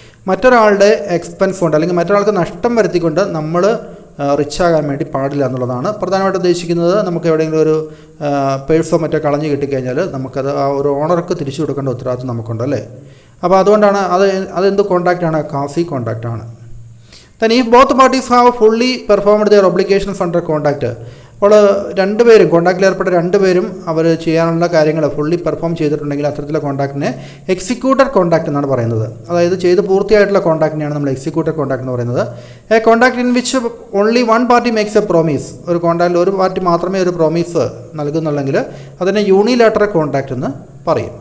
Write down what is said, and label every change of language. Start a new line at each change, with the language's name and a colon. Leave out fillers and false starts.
Malayalam: മറ്റൊരാളുടെ എക്സ്പെൻസ് കൊണ്ട് അല്ലെങ്കിൽ മറ്റൊരാൾക്ക് നഷ്ടം വരുത്തിക്കൊണ്ട് നമ്മൾ റിച്ചാകാൻ വേണ്ടി പാടില്ല എന്നുള്ളതാണ് പ്രധാനമായിട്ട് ഉദ്ദേശിക്കുന്നത്. നമുക്ക് എവിടെയെങ്കിലും ഒരു പേഴ്സോ മറ്റോ കളഞ്ഞു കിട്ടിക്കഴിഞ്ഞാൽ നമുക്കത് ആ ഒരു ഓണർക്ക് തിരിച്ചു കൊടുക്കേണ്ട ഉത്തരവാദിത്വം നമുക്കുണ്ട് അല്ലേ. അപ്പോൾ അതുകൊണ്ടാണ് അതെന്ത് കോൺട്രാക്റ്റാണ്? Quasi കോൺട്രാക്റ്റാണ്.
English: Then if both parties have fully performed their obligations under contract,
Malayalam: അപ്പോൾ രണ്ടുപേരും കോൺട്രാക്റ്റിൽ ഏർപ്പെട്ട രണ്ടുപേരും അവർ ചെയ്യാനുള്ള കാര്യങ്ങൾ ഫുള്ളി പെർഫോം ചെയ്തിട്ടുണ്ടെങ്കിൽ അത്തരത്തിലുള്ള കോൺട്രാക്റ്റിനെ എക്സിക്യൂട്ടഡ് കോൺട്രാക്റ്റ് എന്നാണ് പറയുന്നത്. അതായത് ചെയ്ത് പൂർത്തിയായിട്ടുള്ള കോൺട്രാക്റ്റിനെയാണ് നമ്മൾ എക്സിക്യൂട്ടഡ് കോൺട്രാക്റ്റ് എന്ന് പറയുന്നത്.
English: a contract in which only one party makes a promise,
Malayalam: ഒരു കോൺട്രാക്റ്റിൽ ഒരു പാർട്ടി മാത്രമേ ഒരു പ്രോമിസ് നൽകുന്നുള്ളെങ്കിൽ അതിനെ യൂണിലാറ്ററൽ കോൺട്രാക്റ്റ് എന്ന് പറയും.